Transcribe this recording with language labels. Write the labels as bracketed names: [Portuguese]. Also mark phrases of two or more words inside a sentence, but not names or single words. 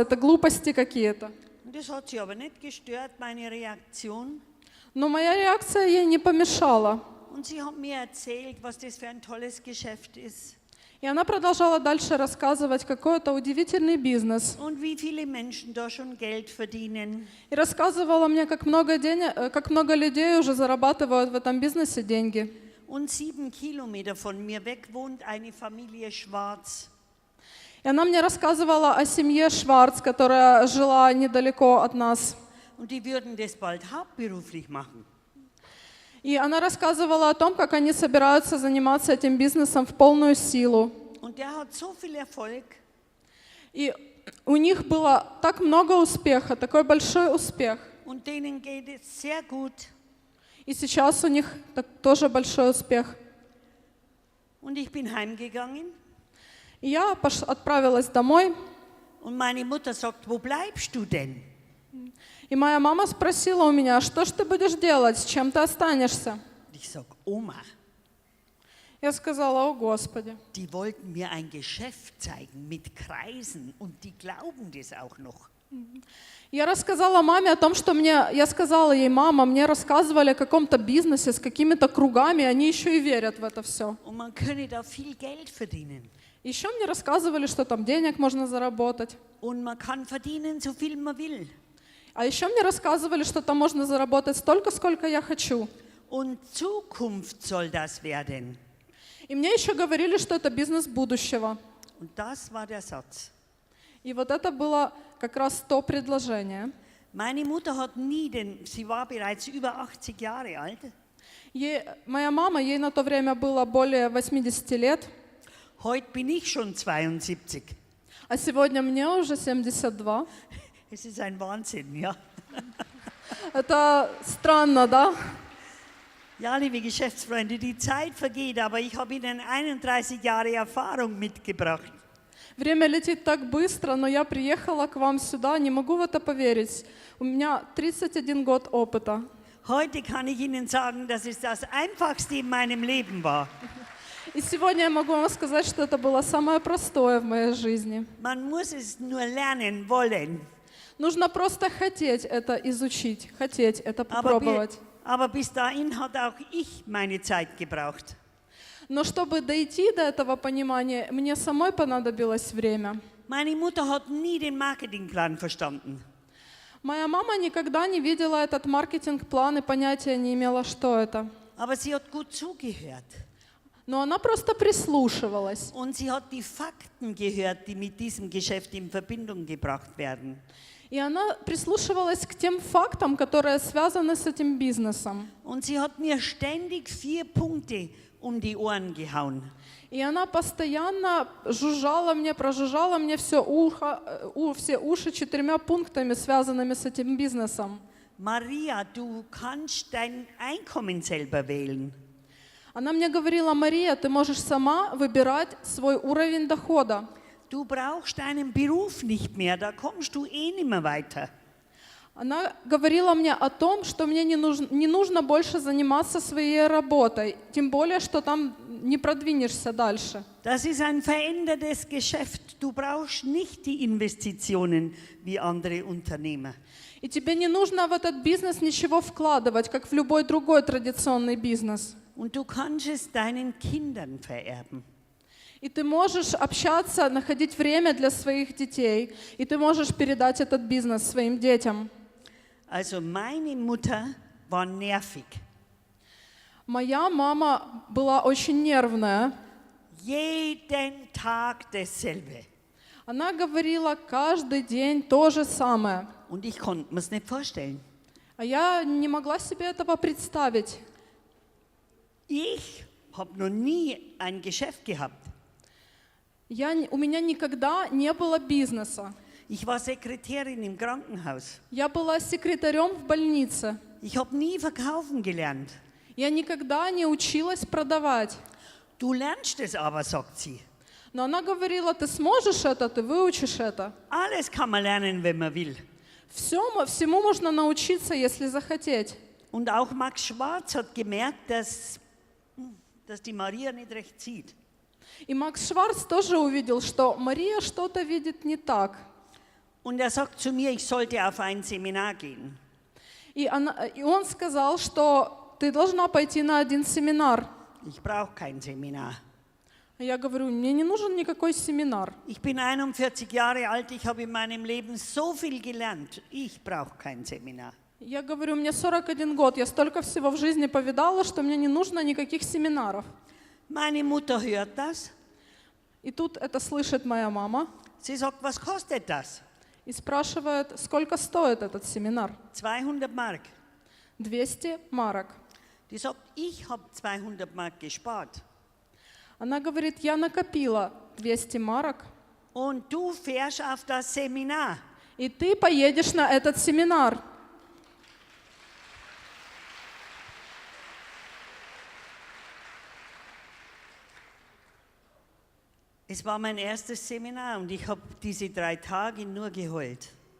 [Russian] Это глупости какие-то. [German] Und das hat sie aber nicht gestört, meine Reaktion. [Russian] Но моя реакция ей не помешала. [German] Und sie hat mir erzählt, was das für ein tolles Geschäft ist. [Russian] И она продолжала дальше рассказывать, какой это удивительный бизнес. [German] Und wie viele Menschen da schon Geld verdienen. [Russian] И рассказывала мне, как много людей уже зарабатывают в этом бизнесе деньги. [German] Und 7 Kilometer von mir weg wohnt eine Familie Schwarz. [Russian] И она мне рассказывала о семье Шварц, которая жила недалеко от нас. [German] Und die würden das bald hauptberuflich machen. [Russian] И она рассказывала о том, как они собираются заниматься этим бизнесом в полную силу. [German] Und der hat so viel Erfolg. [Russian] И у них было так много успеха, такой большой успех. [German] Und denen geht es sehr gut. [Russian] И сейчас у них тоже большой успех. [German] Und ich bin heimgegangen. [Russian] И я отправилась домой. [German] Und meine Mutter sagt, wo bleibst du denn? [Russian] И моя мама спросила у меня, что ж ты будешь делать, с чем ты останешься? [German] Ich sag, Oma, [Russian] Я сказала, о Господи. [German] die wollten mir ein Geschäft zeigen mit Kreisen und die glauben das auch noch. [Russian] Я рассказала маме о том, что я сказала ей, мама, мне рассказывали о каком-то бизнесе с какими-то кругами, они еще и верят в это все. [German] Und man könne da viel Geld verdienen. [Russian] Еще мне рассказывали, что там денег можно заработать. [German] Und man kann verdienen, so viel man will. [Russian] А еще мне рассказывали, что там можно заработать столько, сколько я хочу. [German] Und Zukunft soll das werden. [Russian] И мне еще говорили, что это бизнес будущего. [German] Und das war der Satz. [Russian] И вот это было как раз то предложение. [German] Meine Mutter hat nie, denn sie war bereits über 80 Jahre alt. [Russian] Моя мама, ей на то время было более 80 лет. [German] Heute bin ich schon 72. [Russian] А сегодня мне уже 72. [German] Es ist ein Wahnsinn, ja. [Russian] Это странно, да? [German] Ja, liebe Geschäftsfreunde, die Zeit vergeht, aber ich habe Ihnen 31 Jahre Erfahrung mitgebracht. [Russian] Время летит так быстро, но я приехала к вам сюда, не могу в это поверить. У меня 31 год опыта. [German] Heute kann ich Ihnen sagen, dass es das Einfachste in meinem Leben war. [Russian] И сегодня я могу вам сказать, что это было самое простое в моей жизни. [German] Man muss es nur lernen wollen. [Russian] Нужно просто хотеть это изучить, хотеть это попробовать. [German] Aber bis dahin hat auch ich meine Zeit gebraucht. [Russian] Но чтобы дойти до этого понимания, мне самой понадобилось время. [German] Meine Mutter hat nie den Marketingplan verstanden. [Russian] Моя мама никогда не видела этот маркетинг-план и понятия не имела, что это. [German] Aber sie hat gut zugehört. [Russian] Но она просто прислушивалась. [German] Und sie hat die Fakten gehört, die mit diesem Geschäft in Verbindung gebracht werden. [Russian] И она прислушивалась к тем фактам, которые связаны с этим бизнесом. [German] Und sie hat mir ständig 4 Punkte um die Ohren gehauen. [Russian] И она постоянно прожужжала мне все уши 4 пунктами, связанными с этим бизнесом. [German] Maria, du kannst dein Einkommen selber wählen. [Russian] Она мне говорила, Мария, ты можешь сама выбирать свой уровень дохода. [German] Du brauchst deinen Beruf nicht mehr, da kommst du eh nicht mehr weiter. [Russian] Она говорила мне о том, что мне не нужно больше заниматься своей работой, тем более, что там не продвинешься дальше. [German] Das ist ein verändertes Geschäft. Du brauchst nicht die Investitionen wie andere Unternehmer. [Russian] И тебе не нужно в этот бизнес ничего вкладывать, как в любой другой традиционный бизнес. [German] Und du kannst es deinen Kindern vererben. [Russian] И ты можешь общаться, находить время для своих детей, и ты можешь передать этот бизнес своим детям. [German] Also meine Mutter war nervig. [Russian] Моя мама была очень нервная. [German] Jeden Tag dasselbe. [Russian] Она говорила каждый день то же самое. [German] Und ich konnte mir es nicht vorstellen. [Russian] А я не могла себе этого представить. [German] Ich habe noch nie ein Geschäft gehabt. [Russian] У меня никогда не было бизнеса. [German] Ich war Sekretärin im Krankenhaus. [Russian] Я была секретарем в больнице. [German] Ich habe nie verkaufen gelernt. [Russian] Я никогда не училась продавать. [German] Du lernst es aber, sagt sie. [Russian] Но она говорила, ты сможешь это, ты выучишь это. [German] Alles kann man lernen, wenn man will. [Russian] Всему можно научиться, если захотеть. [German] Und auch Max Schwarz hat gemerkt, dass die Maria nicht recht sieht. [Russian] И Макс Шварц тоже увидел, что Мария что-то видит не так. [German] Und er sagt zu mir, ich sollte auf ein Seminar gehen. [Russian] И он сказал, что ты должна пойти на один семинар. [German] Ich brauche kein Seminar. [Russian] Я говорю, мне не нужен никакой семинар. [German] Ich bin 41 Jahre alt, ich habe in meinem Leben so viel gelernt. Ich brauche kein Seminar. [Russian] Я говорю, мне 41 год, я столько всего в жизни повидала, что мне не нужно никаких семинаров. [German] Meine Mutter hört das. [Russian] И тут это слышит моя мама [German] Sie sagt, was kostet das? [Russian] и спрашивает, сколько стоит этот семинар. [German] 200 Mark. [Russian] 200 марок. [German] Die sagt, ich habe 200 Mark gespart. [Russian] Она говорит, я накопила 200 марок, [German] Und du fährst auf das Seminar. [Russian] и ты поедешь на этот семинар. [German] Es war mein erstes Seminar und ich habe diese 3 Tage nur geheult.